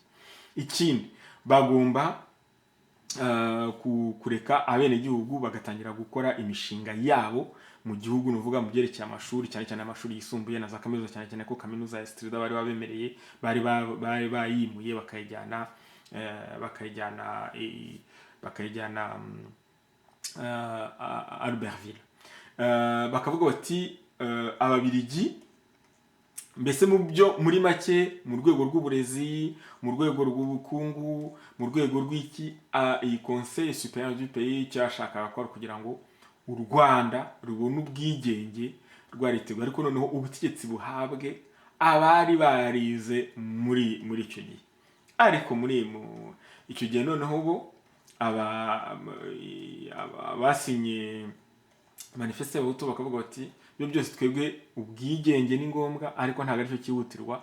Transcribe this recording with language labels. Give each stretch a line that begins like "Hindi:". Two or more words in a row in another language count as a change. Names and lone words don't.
Kinyarwanda: Ikindi, bagomba kureka abenegihugu bagatangira gukora imishinga yabo mu gihugu, nuvuga mu byerekeye amashuri, cyane cyane amashuri yisumbuye na za kaminuza, cyane cyane ko kaminuza ya Strida bari babemereye, bari bayimuye bakayijyana Albertville. Bakavuga bati ababiligi mbese muri make, mu rwego rw'uburezi, mu rwego rw'ubukungu, mu rwego rw'iki, iyi
French: conseil supérieur du pays
Kinyarwanda: cyashakaga gukora kugira ngo u Rwanda rubone ubwigenge rwariteguye, ariko noneho ubutegetsi buhabwe abari barize muri icyo gihe. Ariko muri icyo gihe noneho bo basinye manifeste y'abahutu bakavuga bati ibyo byose twebwe ubwigenge ni ngombwa, ariko ntabwo aricyo cyihutirwa.